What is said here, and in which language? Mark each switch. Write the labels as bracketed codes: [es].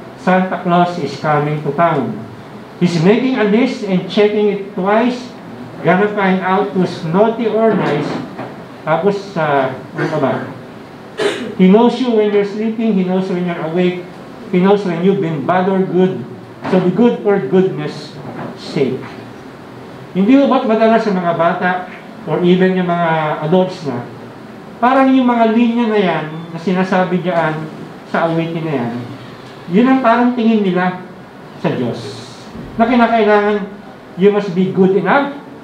[en] Santa Claus is coming to town. He's making a list and checking it twice, gonna find out who's naughty or nice. [tl] Tapos, ano ka ba? [en] He knows you when you're sleeping, He knows when you're awake, He knows when you've been bad or good. So be good for goodness sake. [tl] Hindi mo ba't madalas sa mga bata [en] or even [tl] yung mga adults na, parang yung mga linya na yan na sinasabi diyan sa awitin na yan, yun ang parang tingin nila sa Diyos. Na kinakailangan, [en] you must be good enough.